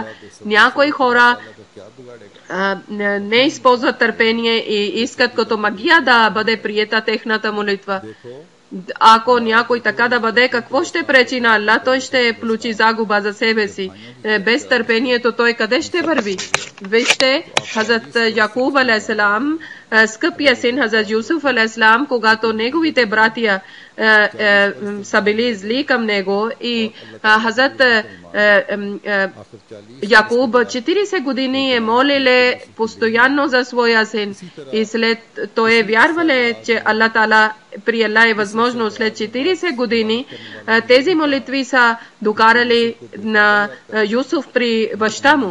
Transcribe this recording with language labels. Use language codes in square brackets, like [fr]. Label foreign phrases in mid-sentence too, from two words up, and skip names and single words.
[bg] Някои хора не използват търпение и искат като магия да бъде приета техната молитва. Ако някой така да бъде, какво ще пречи на Аллах? Той ще получи загуба за себе си. Без търпението той къде ще върви? Вижте, Хазрат Якуб [ar] عليه السلام, [bg] скъпия син Хазрат Юсуф [ar] عليه السلام, [bg] когато неговите братия са били зли към него и Хазрат Якуб 40 години е молиле постоянно за своя син и след той е вярвале, че Аллах Тала при Аллах е възможно след 40 години тези молитви са докарали на Юсуф при баща му.